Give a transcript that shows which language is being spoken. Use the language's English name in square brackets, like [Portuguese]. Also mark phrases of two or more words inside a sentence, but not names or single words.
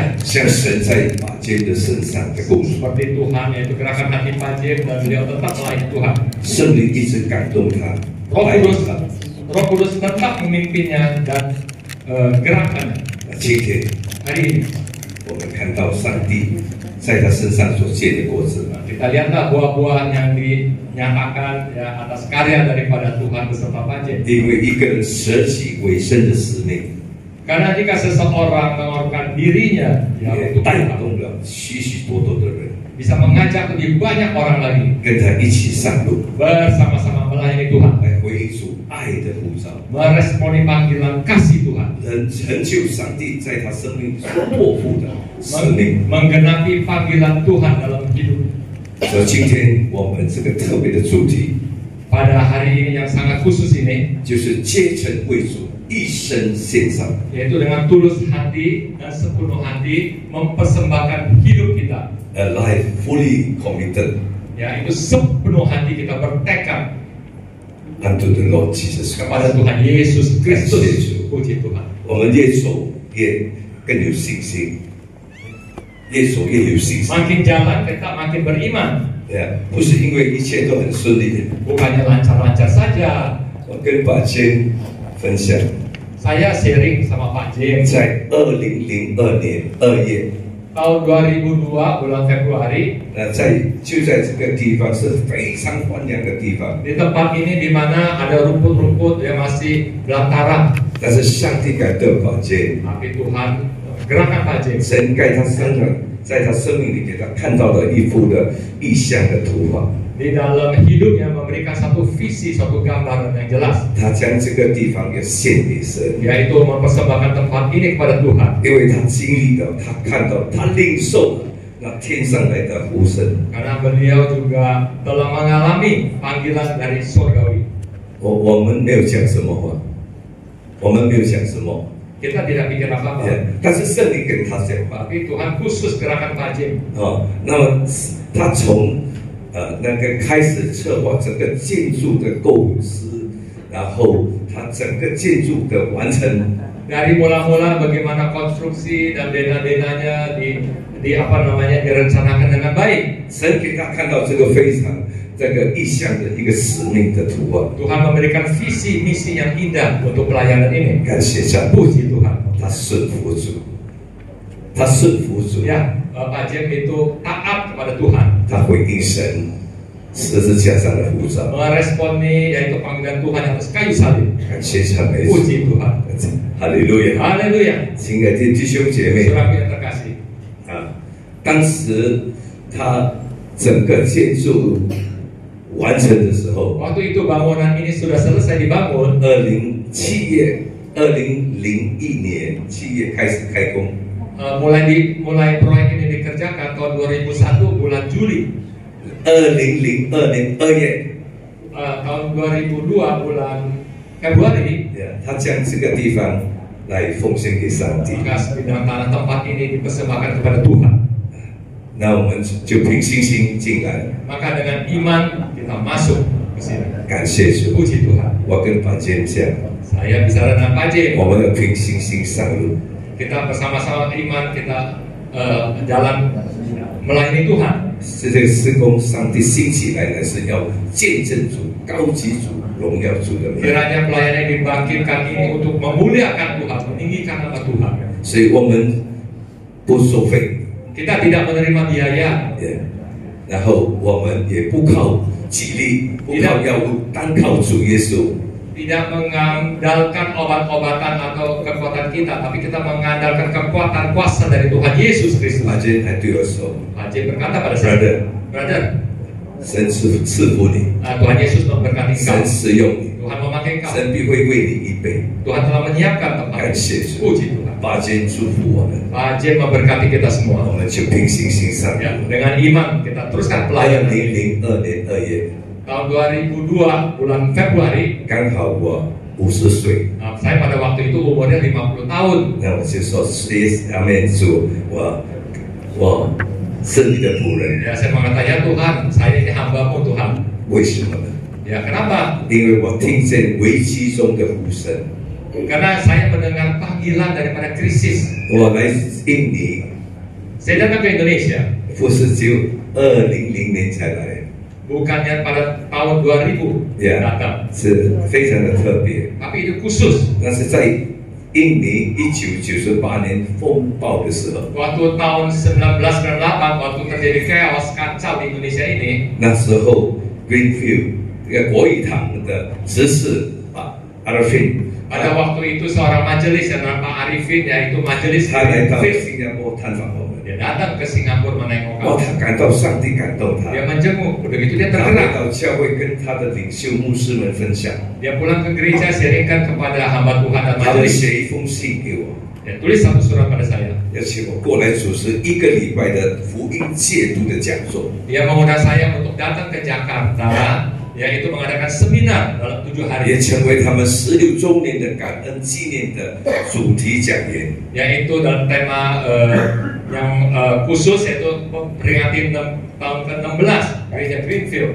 [Chinese] 像神在马坚的身上的工作， [Indonesian] Seperti Tuhan, yaitu gerakan hati Pak James dan beliau tetap melayani Tuhan. [Chinese] 圣灵一直感动他， [Indonesian] Roh [Chinese] 来 [Indonesian] Kudus, [Chinese] 他。 [Indonesian] Roh Kudus tetap memimpinnya dan gerakannya. [Chinese] 今天 [Indonesian] Hari ini [Chinese] 我们看到上帝在他身上所结的果子， [Indonesian] kita lihatlah buah-buah yang dinyatakan ya, atas karya daripada Tuhan beserta Pak James. [Chinese] 因为一个人舍己为生的使命， [Indonesian] Karena jika seseorang mengorbankan dirinya ya, [Chinese] 也 [Indonesian] untuk [Chinese] 带 [Indonesian] Tuhan, [Chinese] 动了许许多多的人 [Indonesian] bisa mengajak lebih banyak orang lagi [Chinese] 跟他一起上路， [Indonesian] bersama-sama melayani Tuhan, [Chinese] 来回应主爱的呼召， [Indonesian] meresponi panggilan kasih Tuhan, [Chinese] 成就上帝在他生命所托付的使命。 [Indonesian] menggenapi panggilan Tuhan dalam hidup. [Chinese] 所以今天我们这个特别的主题 [Indonesian] Pada hari ini yang sangat khusus ini, [Chinese] 就是竭诚为主，一生献上。 [Indonesian] yaitu dengan tulus hati dan sepenuh hati mempersembahkan hidup kita, [English] A life fully committed [Indonesian] yaitu sepenuh hati kita bertekad [English] unto the Lord Jesus [Indonesian] kepada [English] Christ。 [Indonesian] Tuhan Yesus Kristus. [Chinese] 感谢主。 [Indonesian] Puji Tuhan. [Chinese] 我们越走越更有信心，越走越有信心。 [Indonesian] Makin jalan kita makin beriman, [Chinese] 不是因为一切都很顺利。 [Indonesian] bukannya lancar-lancar saja. [Chinese] 我跟把坚分享， [Indonesian] Saya sharing sama Pak James [Chinese] 在2002年2月， [Indonesian] tahun 2002 bulan Februari. [Chinese] 就在这个地方是非常荒凉的地方， [Indonesian] Di tempat ini di mana ada rumput-rumput yang masih belantara. [Chinese] 但是上帝感动宝剑， [Indonesian] Tapi Tuhan gerakan Pajem. [Chinese] 神在他生命里给他看到了一幅的意象的图画， [Indonesian] Di dalam hidupnya memberikan satu visi, satu gambaran yang jelas, [Chinese] 他将这个地方也献给神， [Indonesian] yaitu mempersembahkan tempat ini kepada Tuhan. [Chinese] 因为他经历到，他看到，他领受了那天上来的呼声。 [Indonesian] Karena beliau juga telah mengalami panggilan dari surgawi. [Chinese] 我们没有讲什么话，我们没有讲什么， [Indonesian] Kita tidak pikir apa-apa, [Chinese] 但是圣灵跟他讲话。 [Indonesian] tapi Tuhan khusus gerakan Pajem. [Chinese] 那么他从那个开始策划整个建筑的构思，然后他整个建筑的完成， [Indonesian] Dari mula-mula bagaimana konstruksi dan dena-denanya direncanakan dengan baik. [Chinese] 神给他看到这个非常这个意象的一个使命的图画。 [Indonesian] Tuhan memberikan visi misi yang indah untuk pelayanan ini. [Chinese] 感谢上帝， [Indonesian] Puji Tuhan. [Chinese] 他顺服主，他顺服主， [Indonesian] Ya, Pajem itu taat kepada Tuhan. [Chinese] 他回应神十字架上的呼召。 [Indonesian] Meresponi yaitu panggilan Tuhan atas kayu salib. [Chinese] 感谢赞美主， [Indonesian] Puji Tuhan. [Chinese] 哈利路亚！ [Indonesian] Haleluya. [Chinese] 亲爱的弟兄姐妹 [Indonesian] Saudara yang terkasih. [Chinese] 当时他整个建筑完成的时候， [Indonesian] Waktu itu bangunan ini sudah selesai dibangun. [Chinese] 2001 年7月开始开工， [Indonesian] Mulai proyek ini dikerjakan tahun 2001 bulan Juli. [Chinese] 2002 年2月， [Indonesian] Tahun 2002 bulan Februari, [Chinese] 他将这个地方来奉献给上帝。 [Indonesian] maka sebidang tanah tempat ini dipersembahkan kepada Tuhan. [Chinese] 那我们就凭信心进来， [Indonesian] Maka dengan iman kita masuk ke sini. [Chinese] 感谢主。 [Indonesian] Puji Tuhan. [Chinese] 我跟宝剑讲， [Indonesian] Saya bicara dengan Pajem. [Chinese] 我们要凭信心上路。 [Indonesian] Kita bersama-sama iman, kita jalan melayani Tuhan. [Chinese] 是这个施工，上帝兴起来呢，是要见证主、高举主、荣耀主的名。 [Indonesian] Kiranya pelayanan yang dibangkitkan ini untuk memuliakan Tuhan, meninggikan nama Tuhan. [Chinese] 所以我们不收费， [Indonesian] Kita tidak menerima biaya. [Chinese] 然后我们也不靠己力，不靠药物，单靠主耶稣。 [Indonesian] Tidak mengandalkan obat-obatan atau kekuatan kita, tapi kita mengandalkan kekuatan kuasa dari Tuhan Yesus Kristus. [Chinese] 把今天还对我说 [Indonesian] Pajem berkata pada saya, [Chinese] ，Brother， [Indonesian] Brother, [Chinese] 神赐福你， [Indonesian] Tuhan Yesus memberkati engkau. [Chinese] 神使用你， [Indonesian] Tuhan memakai engkau. [Chinese] 神必会为你预备。 [Indonesian] Tuhan telah menyiapkan tempat. [Chinese] 感谢主， [Indonesian] Puji Tuhan. [Chinese] 把今天祝福我们， [Indonesian] Pajem memberkati kita [Chinese] 我 [Indonesian] semua. [Chinese] 们就凭信心上路。 [Indonesian] Ya, dengan iman kita teruskan pelayanan ini. [Chinese] 2002 年2月， [Indonesian] Tahun 2002 bulan Februari, [Chinese] 刚好我50岁， [Indonesian] saya pada waktu itu umurnya 50 tahun. [Chinese] 那我就说，阿门主，我是你的仆人。 [Indonesian] Ya, saya mengatakan, ya Tuhan, saya ini hamba-Mu Tuhan. [Chinese] 为什么呢？ [Indonesian] Ya, kenapa? [Chinese] 因为我听见危机中的呼声。 [Indonesian] Karena saya mendengar panggilan daripada krisis. [Chinese] 我来印尼， [Indonesian] Saya datang ke Indonesia, [Chinese] 不是只有2000年才来， [Indonesian] bukannya pada tahun 2000 Ya. datang, [Chinese] 是非常的特别。 [Indonesian] tapi itu khusus. [Chinese] 那是在印尼1998年风暴的时候， [Indonesian] Waktu tahun 1998, waktu terjadi chaos kacau di Indonesia ini, [Chinese] 那时候 Greenfield 这个国语堂的执事 Arifin， [Indonesian] pada waktu itu seorang majelis yang nama Pak Arifin, yaitu majelis [Chinese] 他来到 [Indonesian] Greenfield. [Chinese] 新加坡探访我们， [Indonesian] Dia datang ke Singapura menengok [Chinese] 哇， [Indonesian] kami. [Chinese] 他感到上帝感动他， [Indonesian] Dia menjenguk, begitu dia [Chinese] 他回 [Indonesian] tergerak. [Chinese] 到教会跟他的领袖牧师们分享， [Indonesian] Dia pulang ke gereja, sharingkan kepada hamba Tuhan dan [Chinese] 他们 [Indonesian] majelis. [Chinese] 写一封信给我。 [Indonesian] Dia tulis satu surat pada saya. [Chinese] 邀请我过来主持1个礼拜的福音戒毒的讲座。 [Indonesian] Dia mengundang saya untuk datang ke Jakarta, yaitu mengadakan seminar dalam 7 hari, [Chinese] 也成为他们16周年的感恩纪念的主题讲员。 [Indonesian] yaitu dalam tema yang khusus, yaitu memperingati tahun ke-16 gereja Greenfield.